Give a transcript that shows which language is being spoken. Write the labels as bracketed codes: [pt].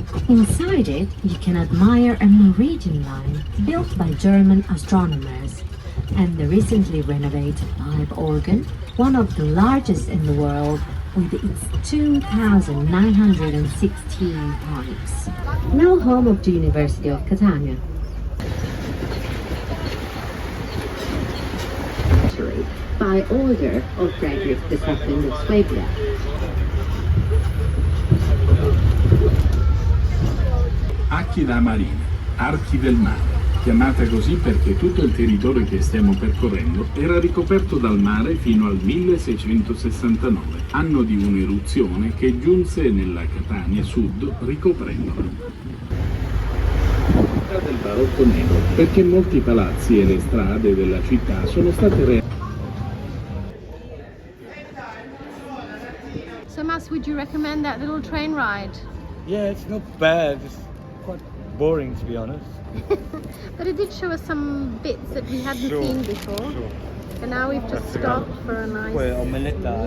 [en] Inside it, you can admire a meridian line built by German astronomers, and the recently renovated pipe organ, one of the largest in the world, with its 2,916 pipes. Now home of the University of Catania. By order of Frederick II of Swabia. [it] Aquila Marina, archi del mare, chiamata così perché tutto il territorio che stiamo percorrendo era ricoperto dal mare fino al 1669, anno di un'eruzione che giunse nella Catania sud ricoprendola. Del barocco nero, perché molti palazzi e le strade della città sono state realizzate. [en] So Mas, would you recommend that little train ride? Yeah, it's not bad. It's quite boring, to be honest. But it did show us some bits that we hadn't seen before. Sure. And now we've just stopped for a nice [it] omeletta.